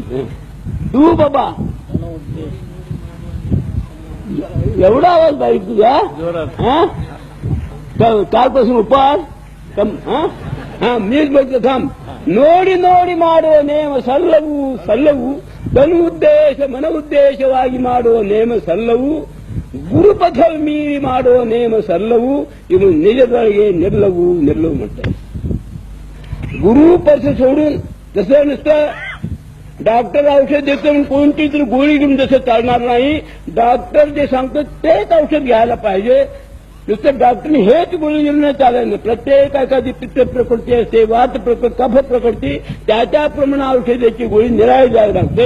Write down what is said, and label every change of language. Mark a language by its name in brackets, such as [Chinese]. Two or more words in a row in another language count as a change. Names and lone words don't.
[Marathi] तू बाबा एवढा आवाज बारीक तुझा. कालपासून उपास मीच बघतो थांब. [Kannada] ನೋಡಿ ನೋಡಿ ಮಾಡೋ ನೇಮ ಸಲ್ಲವು ಸಲ್ಲವು. ತನು ಉದ್ದೇಶ ಮನ उद्देशವಾಗಿ ಮಾಡೋ ನೇಮ ಸಲ್ಲವು. ಗುರುಪಥಲ್ ಮೀರಿ ಮಾಡೋ ನೇಮ ಸಲ್ಲವು. ಇವು ನಿಜದೊಳಗೆ ನಿರ್ಲವು ನಿರ್ಲವು म्हणतात. [Marathi] गुरुपथ सोडून जसं नुसतं डॉक्टर औषध देतो म्हणून कोणती तरी गोळी घेऊन जसं चालणार नाही. डॉक्टर जे सांगतो तेच औषध घ्यायला पाहिजे. नुसतं डॉक्टरने हेच गोळी घेऊन नाही चालत नाही. प्रत्येक एखादी पित्त प्रकृती असते, वात प्रकृती, कफ प्रकृती, त्याप्रमाणे औषधाची गोळी निराळी जायला लागते.